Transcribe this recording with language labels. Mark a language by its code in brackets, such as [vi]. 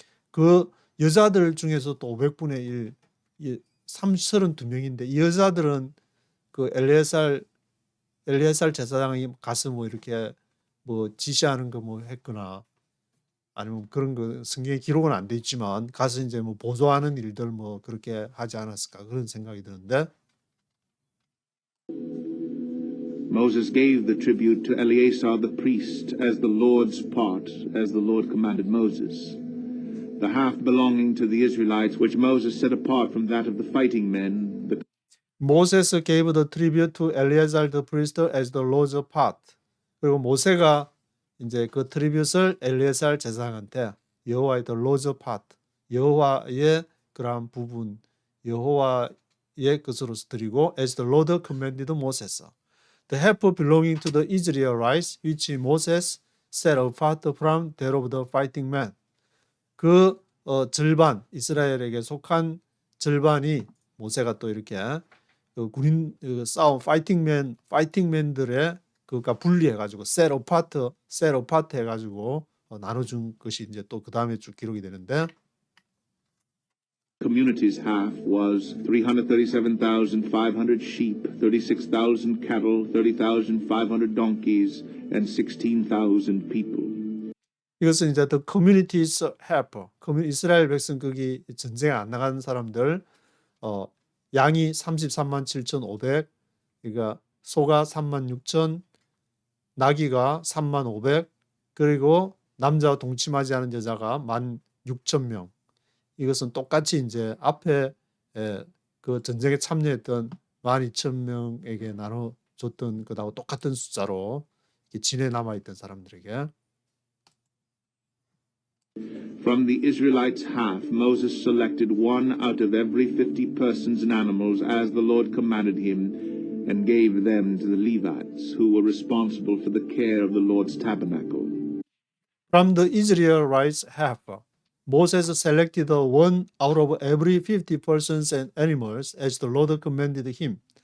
[ko] 그 여자들 중에서 또 500분의 1, 32명인데 이 여자들은 그 엘리에살 제사장이 가서 뭐 이렇게 뭐 지시하는 거 뭐 했거나 아니면 그런 거 성경에 기록은 안 돼 있지만 가서 이제 뭐 보조하는 일들 뭐 그렇게 하지 않았을까 그런 생각이 드는데 [en] Moses gave the tribute to Eleazar the priest as the Lord's part, as the Lord commanded Moses. The half belonging to the Israelites, which Moses set apart from that of the fighting men. Moses gave the tribute to Eleazar the priest as the Lord's part. [ko] 그리고 모세가 이제 그 트리뷰트를 엘리에살 제사장한테 여호와의 [en] the Lord's part, [ko] 여호와의 그러한 부분, 여호와의 것으로서 드리고 [en] as the Lord commanded Moses. The half belonging to the Israelites, which Moses set apart from that of the fighting men. [ko] 그 절반 이스라엘에게 속한 절반이 모세가 또 이렇게 그 군인 싸움 파이팅맨들의 그가 분리해가지고 [en] set apart [ko] 해가지고 나눠준 것이 이제 또 그 다음에 쭉 기록이 되는데 [en] community's half was 337,500 sheep, 36,000 cattle, 30,500 donkeys, and 16,000 people. [ko] 이것은 이제 [en] the community's help, [ko] 이스라엘 백성 거기 전쟁에 안 나간 사람들, 양이 33만 7,500, 그러니까 소가 3만 6천, 나귀가 3만 500, 그리고 남자와 동침하지 않은 여자가 1만 6천 명. 이것은 똑같이 이제 앞에 그 전쟁에 참여했던 12,000명에게 나눠줬던 것하고 똑같은 숫자로 진에 남아있던 사람들에게. [en] From the Israelites' half, Moses selected one out of every 50 persons and animals as the Lord commanded him, and gave them to the Levites, who were responsible for the care of the Lord's tabernacle. From the Israelites' half, Moses selected one out of every 50 persons and animals as the Lord commanded him.